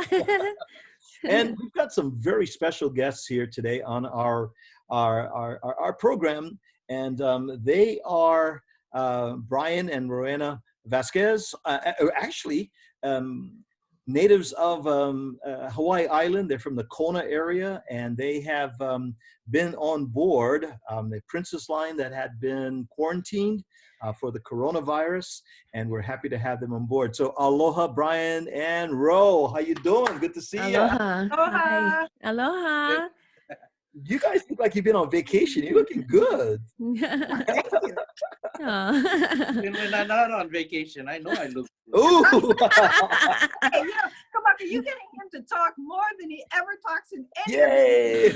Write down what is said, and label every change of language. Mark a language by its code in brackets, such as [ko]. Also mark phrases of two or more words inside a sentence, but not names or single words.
[en] And we've got some very special guests here today on our program, and they are Brian and Rowena Vasquez, actually natives of Hawaii Island. They're from the Kona area, and they have been on board the Princess Line that had been quarantined for the coronavirus, and we're happy to have them on board. So aloha, Brian and Ro. How you doing? Good to see you. Aloha. Aloha. Hi. Aloha. You guys look like you've been on vacation. You're looking good. Thank you. When I'm not on vacation, I know I look good. Ooh. Hey, come on, you're getting him to talk more than he ever talks in any Yay.